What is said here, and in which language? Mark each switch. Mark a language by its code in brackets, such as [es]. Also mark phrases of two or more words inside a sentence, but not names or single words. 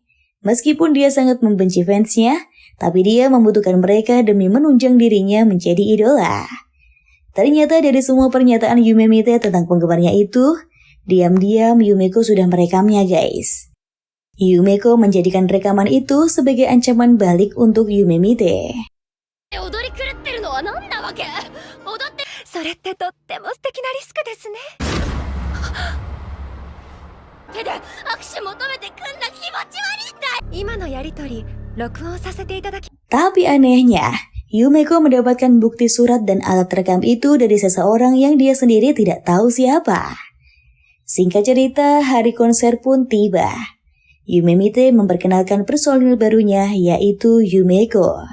[id] Meskipun dia sangat membenci fansnya, tapi dia membutuhkan mereka demi menunjang dirinya menjadi idola. Ternyata dari semua pernyataan Yumemite tentang penggemarnya itu, diam-diam Yumeko sudah merekamnya, guys. Yumeko menjadikan rekaman itu sebagai ancaman balik untuk Yumemite. [ja] 踊り狂ってるのは何なわけ踊ってそれってとっても素敵なリスクですね手で握手求めてくんな気持ち悪いんだ今のやりとり録音させていただき [id] Tapi anehnya, Yumeko mendapatkan bukti surat dan alat rekam itu dari seseorang yang dia sendiri tidak tahu siapa. Singkat cerita, hari konser pun tiba. Yumemite memperkenalkan personil barunya yaitu Yumeko.